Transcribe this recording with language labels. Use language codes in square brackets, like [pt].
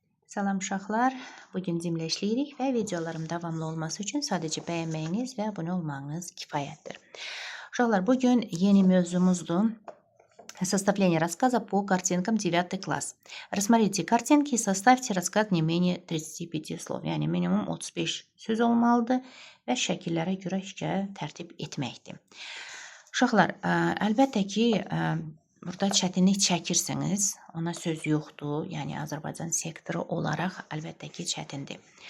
[az] Salam uşaqlar, bugün cimlə işləyirik və videolarım davamlı olması üçün sadəcə bəyənməyiniz və abunə olmağınız kifayətdir. Uşaqlar, bugün yeni mövzumuzdur. [ru] Составление рассказа по картинкам 9 класс. Рассмотрите картинки и составьте рассказ не менее 35 slov. [az] Yəni minimum 35 söz olmalıdır və şəkillərə görə hekayə tərtib etməkdir. Uşaqlar, əlbəttə ki, burada çətinlik çəkirsiniz, ona söz yoxdur. Yəni Azərbaycan sektoru olaraq əlbəttə ki, çətindir.